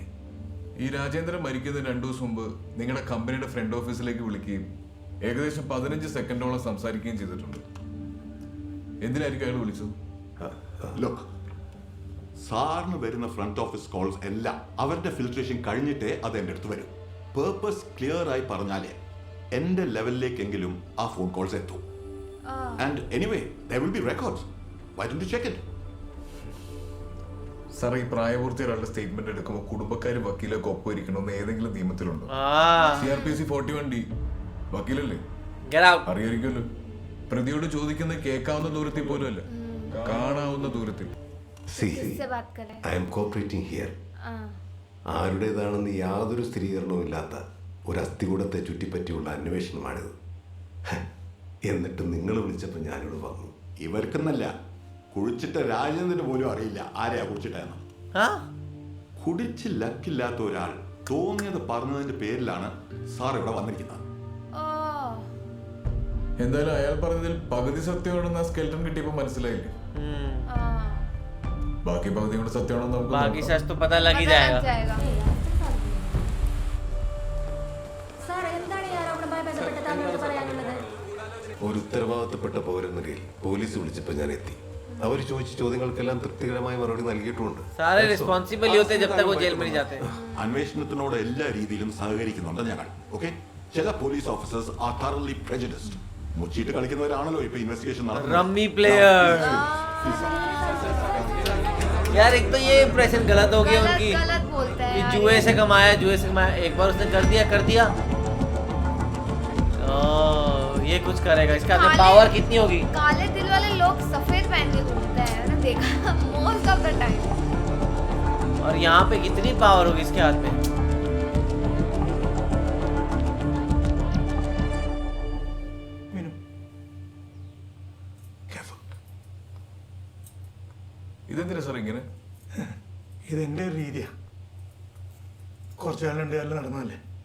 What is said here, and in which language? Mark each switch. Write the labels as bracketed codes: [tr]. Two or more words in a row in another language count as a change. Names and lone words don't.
[ml] ഈ രാജേന്ദ്രൻ മരിക്കുന്നതിന് 2 ദിവസം മുമ്പ് നിങ്ങളുടെ കമ്പനിയുടെ ഫ്രണ്ട് ഓഫീസിലേക്ക് വിളിക്കുകയും ഏകദേശം 15 സെക്കൻഡോളം സംസാരിക്കുകയും ചെയ്തിട്ടുണ്ട്. എന്തിനായിരിക്കും അയാൾ വിളിച്ചത്? ലുക്ക്, സാറിന് വരുന്ന [en] front office calls [ml] എല്ലാം അവരുടെ ഫിൽട്രേഷൻ കഴിഞ്ഞിട്ടേ അത് എൻ്റെ അടുത്ത് വരും. [en] purpose clear [ml] ആയി പറഞ്ഞാലേ എൻ്റെ ലെവലിലേക്കെങ്കിലും ആ [en] phone calls [ml] എത്തും. [en] and anyway there will be records. Why don't you check it? [ml] സാർ, ഈ പ്രായപൂർത്തി ഒരാളുടെ സ്റ്റേറ്റ്മെന്റ് എടുക്കുമ്പോൾ കുടുംബക്കാരും വക്കീലൊക്കെ ഒപ്പമിരിക്കണമെന്ന് ഏതെങ്കിലും നിയമത്തിലുണ്ടോ? CRPC 41D വക്കീലല്ലേ, അറിയായിരിക്കുമല്ലോ. പ്രതിയോട് ചോദിക്കുന്നത് കേൾക്കാവുന്ന ദൂരത്തിൽ പോലും അല്ല, കാണാവുന്ന ദൂരത്തിൽ. [en] I am cooperating here. [ml] ആരുടേതാണെന്ന് യാതൊരു സ്ഥിരീകരണവും ഇല്ലാത്ത ഒരു അസ്ഥികൂടത്തെ ചുറ്റിപ്പറ്റിയുള്ള അന്വേഷണമാണിത്. എന്നിട്ട് നിങ്ങൾ വിളിച്ചപ്പോൾ ഞാനിവിടെ വന്നു. ഇവർക്കെന്നല്ല, കുഴിച്ചിട്ട രാജേന്ദ്രന് പോലും അറിയില്ല ആരെയാ കുടിച്ചിട്ടെന്ന്. കുടിച്ച് ലക്കില്ലാത്ത ഒരാൾ തോന്നിയത് പറഞ്ഞതിന്റെ പേരിലാണ് സാർ ഇവിടെ വന്നിരിക്കുന്നത്. എന്തായാലും അയാൾ പറഞ്ഞതിൽ പകുതി സത്യമാണെന്ന് ആ സ്കെൽറ്റൺ കിട്ടിയപ്പോൾ മനസ്സിലായില്ലേ? ബാക്കി പകുതി കൂടെ സത്യമാണെന്ന് നമുക്ക് [hi] ബാക്കി സच तो पता लग ही जाएगा. [ml] ഒരു ഉത്തരവാദിത്തപ്പെട്ട പൗരനിലയിൽ പോലീസ് വിളിച്ചപ്പോൾ ഞാൻ എത്തി. അവർ ചോദിച്ച ചോദ്യങ്ങൾക്കെല്ലാം തൃപ്തികരമായ മറുപടി നൽകിയിട്ടുണ്ട്. [hi] സാरे रिस्पांसिबल ही होते जब तक वो जेल में नहीं जाते. [ml] അന്വേഷണത്തിനോട് എല്ലാ രീതിയിലും സഹകരിക്കുന്നുണ്ട് ഞങ്ങൾ. [en] ഓക്കെ, ചില police officers are thoroughly prejudiced. [ml] മുച്ചിട്ട് കളിക്കുന്നവരാണല്ലോ ഇപ്പൊ ഇൻവെസ്റ്റിഗേഷൻ നടത്തുന്നത്. [en] rummy player. [hi] यार एक तो ये इंप्रेशन गलत हो गया उनकी कि जुए से कमाया. एक बार उसने कर दिया. ये कुछ करेगा. इसका अंदर पावर कितनी होगी? काले दिल वाले लोग सफेद पहन के घूमते हैं, मैंने देखा [en] most of the time. [hi] और यहाँ पे कितनी पावर होगी इसके हाथ में? [ml] ഇതെന്തിനാ സാർ ഇങ്ങനെ? ഇതെന്റെ ഒരു രീതിയാ. കുറച്ചു കാലം 2 കാലം നടന്നതല്ലേ.